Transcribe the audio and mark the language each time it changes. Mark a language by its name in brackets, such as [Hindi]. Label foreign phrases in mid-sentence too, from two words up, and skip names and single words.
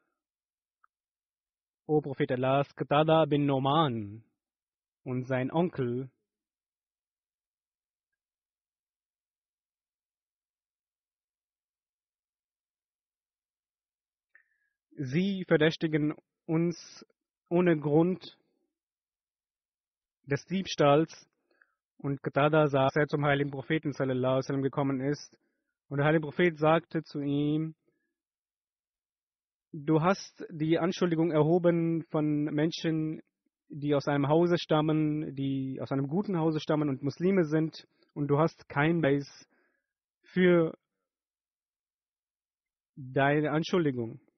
[German] O Prophet Allahs, Qatada bin Noman und sein Onkel sie verdächtigen uns ohne Grund des Diebstahls. Und Qatada sah, dass er zum heiligen Propheten [Arabic] صلى الله عليه وسلم [German] gekommen ist. Und der heilige Prophet sagte zu ihm, du hast die Anschuldigung erhoben von Menschen, die aus einem Hause stammen, die aus einem guten Hause stammen und Muslime sind. Und du hast kein Beweis für deine Anschuldigung.